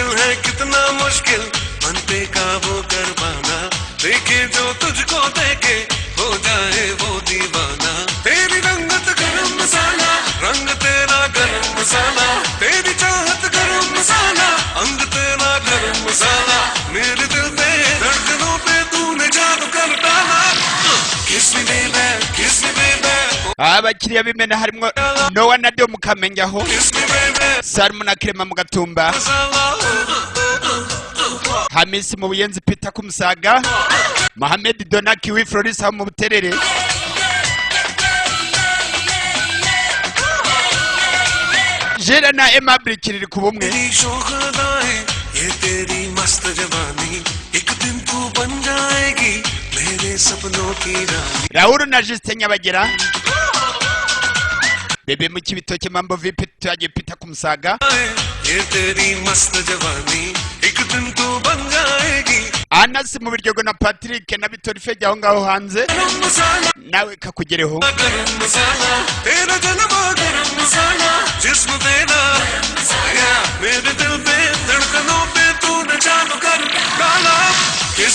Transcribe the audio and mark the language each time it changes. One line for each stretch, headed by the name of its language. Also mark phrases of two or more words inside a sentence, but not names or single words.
Hindi: है कितना मुश्किल मन पे काबू कर पाना देखे जो तुझको देखे हो जाए वो दीवाना तेरी रंगत गरम मसाला रंग तेरा गरम मसाला तेरी चाहत गरम मसाला अंग तेरा गरम मसाला मेरे दिल पे धड़कनों पे तूने जादू कर डाला
English: Kiss me baby kiss me baby
Rundi: abakiriya b'imena harimo Noah na Dom Kamenyaho Salmu na Clement mu Gatumba Hamisi mu Buyenzi Peter ku Musaga Mohamed Donaki wi Florisa mu Buterere Jera na Emma Brikiri ku bumwe
Hindi: ये तेरी मस्त जवानी एक दिन तू बन जाएगी मेरे सपनों की रानी
Rundi: Raoul na Justin Nyabagera Bebe mu Kibitoke
Swahili: Mambo vipi
Rundi: twaje Peter ku Musaga
Hindi: ये तेरी मस्त जवानी एक दिन तू बन जाएगी
Rundi: Anas mu Biryogo na Patrick na Bitori Feja aho ngaho hanze nawe kakugereho
Hindi: गरम मसाला तेरा जलवा गरम मसाला जिस्म तेरा मेरे दिल पे धड़कनों पे तूने चालू कर डाला